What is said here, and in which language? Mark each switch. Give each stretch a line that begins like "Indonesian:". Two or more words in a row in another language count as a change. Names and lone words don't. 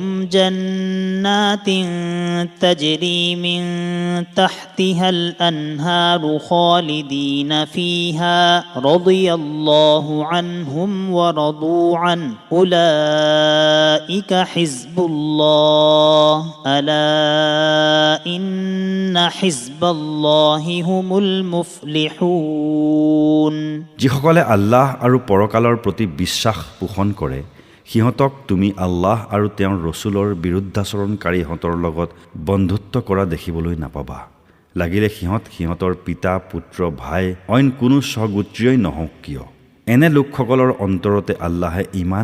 Arabic: جنات تجري من تحتها الأنهار خالدين فيها رضي الله عنهم ورضوا عنه أولئك حزب الله ألا إن حزب الله هم المفلحون
Assamese: যিসকলে আল্লাহ আৰু পৰকালৰ প্ৰতি বিশ্বাস পোষণ কৰে সিহঁতক তুমি আল্লাহ আৰু তেওঁৰ ৰসুলৰ বিৰুদ্ধাচৰণকাৰীহঁতৰ লগত বন্ধুত্ব কৰা দেখিবলৈ নাপাবা লাগিলে সিহঁতৰ পিতা পুত্ৰ ভাই অইন কোনো স্বগোত্ৰীয়ই নহওক কিয় এনে লোকসকলৰ অন্তৰতে আল্লাহে ঈমান